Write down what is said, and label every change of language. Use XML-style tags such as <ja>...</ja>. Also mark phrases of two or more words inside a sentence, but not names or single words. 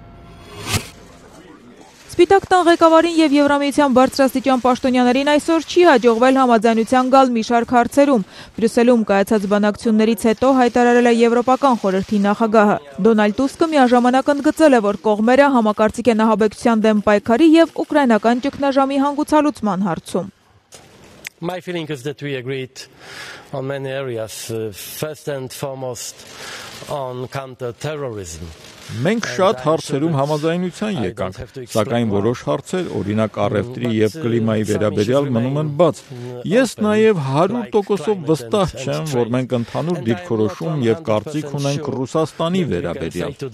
<hy>Սպիտակ տան ղեկավարին եւ Եվրամիության բարձրաստիճան պաշտոնյաներին այսօր չի հաջողվել համաձայնության գալ մի շարք հարցերում։ Բրյուսելում կայացած բանակցություններից հետո հայտարարել է Եվրոպական խորհրդի նախագահը։ Դոնալդ Տուսկը միաժամանակ ընդգծել է, որ կողմերը համակարծիք են ահաբեկչության դեմ պայքարի եւ ուկրաինական ճգնաժամի հանգուցալուծման հարցում։</hy> <en>My feeling is that we agreed on many areas, first and foremost on counter-terrorism.</en> <hy>Մենք շատ հարցերում համաձայնության եկանք, սակայն որոշ հարցեր, օրինակ առևտրի եւ կլիմայի վերաբերյալ մնում են բաց։ Ես նաեւ 100%-ով վստահ չեմ, որ մենք ընդհանուր դիրքորոշում եւ կարծիք ունենք Ռուսաստանի վերաբերյալ։</hy>